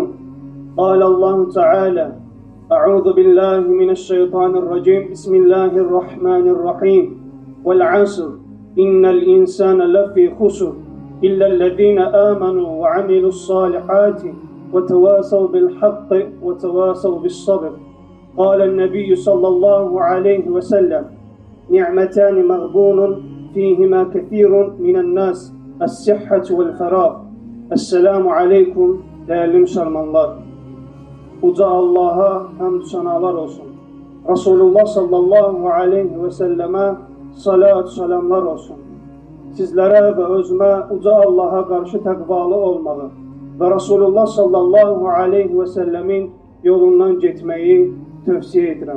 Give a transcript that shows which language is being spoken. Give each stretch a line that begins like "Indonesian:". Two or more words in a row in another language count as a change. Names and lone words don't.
Arabic: قال الله تعالى أعوذ بالله من الشيطان الرجيم بسم الله الرحمن الرحيم والعصر إن الإنسان لفي خسر إلا الذين آمنوا وعملوا الصالحات وتواصوا بالحق وتواصوا بالصبر. قال النبي صلى الله عليه وسلم نعمتان مغبون فيهما كثير من الناس الصحة والفراغ. السلام عليكم
Turkish: değerli Müslümanlar. Uca Allah'a hamd sanalar olsun. Resulullah
Arabic: صلى الله عليه وسلم
Turkish: salat selamlar olsun. Sizlere ve özüme uca Allah'a karşı takvalı olmalı ve Resulullah
Arabic: صلى الله عليه وسلم
Turkish: yolundan gitmeyi tövsiye ederim.